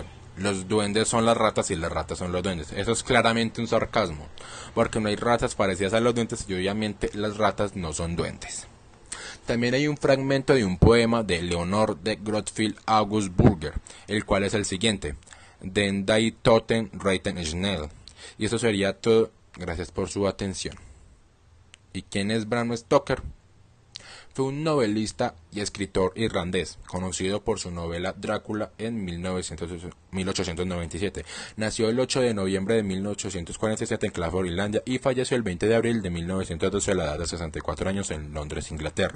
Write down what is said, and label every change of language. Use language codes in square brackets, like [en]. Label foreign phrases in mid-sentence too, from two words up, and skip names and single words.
[es] Los duendes son las ratas y las ratas son los duendes. Eso es claramente un sarcasmo, porque no hay ratas parecidas a los duendes y obviamente las ratas no son duendes. También hay un fragmento de un poema de Leonor de Gottfried August Burger, el cual es el siguiente: [de] Den die Toten reiten schnell. [es] Y eso sería todo. Gracias por su atención. ¿Y quién es Bram Stoker? Fue un novelista y escritor irlandés, conocido por su novela Drácula en 1897. Nació el 8 de noviembre de 1847 en Clifford, Irlanda, y falleció el 20 de abril de 1912 a la edad de 64 años en Londres, Inglaterra.